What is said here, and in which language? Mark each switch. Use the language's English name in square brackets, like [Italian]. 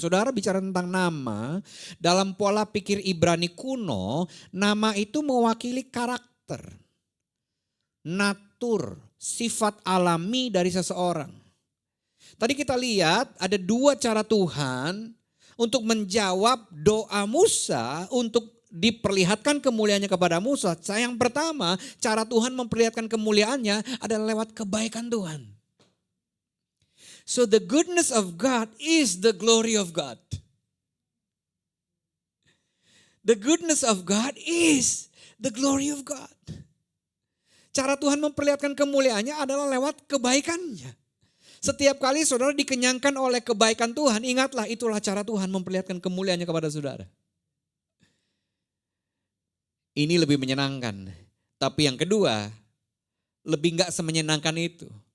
[Indonesian] Saudara bicara tentang nama, dalam pola pikir Ibrani kuno, nama itu mewakili karakter, natur, sifat alami dari seseorang. Tadi kita lihat ada dua cara Tuhan untuk menjawab doa Musa untuk diperlihatkan kemuliaannya kepada Musa. Yang pertama, cara Tuhan memperlihatkan kemuliaannya adalah lewat kebaikan Tuhan. [English] So the goodness of God is the glory of God. The goodness of God is the glory of God. [Indonesian] Cara Tuhan memperlihatkan kemuliaannya adalah lewat kebaikannya. Setiap kali saudara dikenyangkan oleh kebaikan Tuhan, ingatlah itulah cara Tuhan memperlihatkan kemuliaannya kepada saudara. Ini lebih menyenangkan. Tapi yang kedua, lebih enggak semenyenangkan itu.